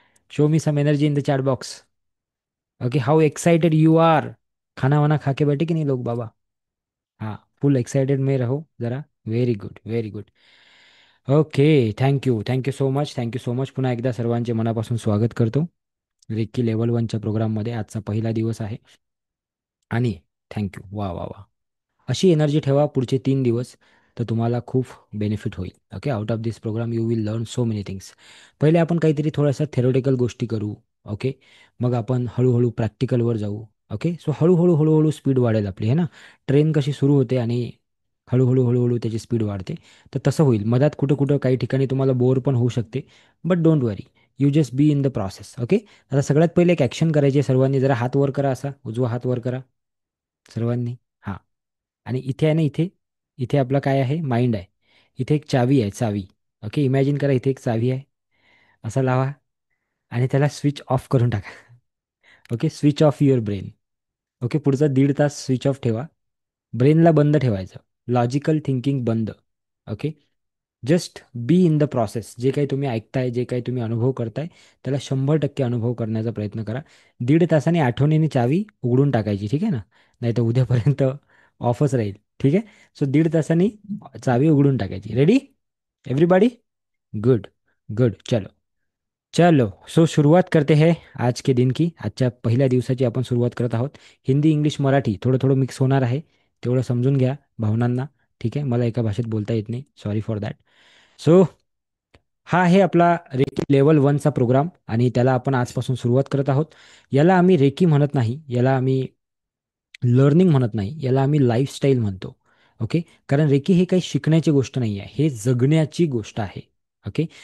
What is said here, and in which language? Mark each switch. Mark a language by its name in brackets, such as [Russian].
[English] Show me some energy in the chat box. Okay, how excited you are? [Hindi] खाना वाना खा के बैठे कि नहीं लोग बाबा? हाँ, फुल एक्साइटेड में रहो जरा. [English] Very good, very good. Okay. Thank you so much, thank you so much. [Marathi] पुन्हा एकदा सर्वांचे मनापासून स्वागत करतो रेक्की लेवल 1च्या प्रोग्राममध्ये. आजचा पहिला दिवस आहे. आणि थँक्यू. वा वा वा. अशी एनर्जी ठेवा पुढचे 3 दिवस, तर तुम्हाला खूप बेनिफिट होईल. [English] Okay. Out of this program you will learn so many things. [Marathi] पहिले आपण काहीतरी थोड्याशा थेरोटिकल गोष्टी करू. ओके. मग आपण हळूहळू प्रॅक्टिकलवर जाऊ. ओके. सो हळूहळू हळूहळू स्पीड वाढेल आपली, है ना? ट्रेन कशी सुरू होते आणि हळूहळू हळूहळू त्याची स्पीड वाढते, तर तसं होईल. मधात कुठं कुठं काही ठिकाणी तुम्हाला बोर पण होऊ शकते. [English] But don't worry, you just be in the process. Okay. [Marathi] आता सगळ्यात पहिले एक ॲक्शन करायची आहे सर्वांनी. जरा हात वर करा, असा उजवा हात वर करा सर्वांनी. हां. आणि इथे आहे ना, इथे इथे आपला काय आहे? माइंड आहे. इथे एक चावी आहे, चावी. ओके. इमॅजिन करा, इथे एक चावी आहे. असा लावा आणि त्याला स्विच ऑफ करून टाका. Okay. [English] Switch off your brain. [Marathi] Okay. पुढचा 1.5 तास स्विच ऑफ ठेवा. ब्रेनला बंद ठेवायचं. लॉजिकल थिंकिंग बंद. Okay. [English] Just be in the process. [Marathi] जे काही तुम्ही ऐकताय, जे काही तुम्ही अनुभव करताय, त्याला 100% अनुभव करण्याचा प्रयत्न करा. 1.5 तासाने आठवणीने चावी उघडून टाकायची, ठीक आहे ना? नाही तर उद्यापर्यंत ऑफच राहील. ठीक आहे. सो 1.5 तासांनी चावी उघडून टाकायची. [English] Ready everybody? Good, good. [Hindi] चलो, चलो. सो सुरुवात करते हैं आज के दिन की. [Marathi] आजच्या पहिल्या दिवसाची आपण सुरुवात करत आहोत. हिंदी, इंग्लिश, मराठी थोडं थोडं मिक्स होणार आहे. तेवढं समजून घ्या भावनांना. ठीक आहे. मला एका भाषेत बोलता येत नाही, [English] Sorry for that. [Marathi] सो हा आहे आपला रेकी लेवल 1चा प्रोग्राम, आणि त्याला आपण आजपासून सुरुवात करत आहोत. याला आम्ही रेकी म्हणत नाही, याला आम्ही लर्निंग म्हणत नाही, याला आम्ही लाईफस्टाईल म्हणतो. ओके. कारण रेकी ही काही शिकण्याची गोष्ट नाही आहे, हे जगण्याची गोष्ट आहे. ओके.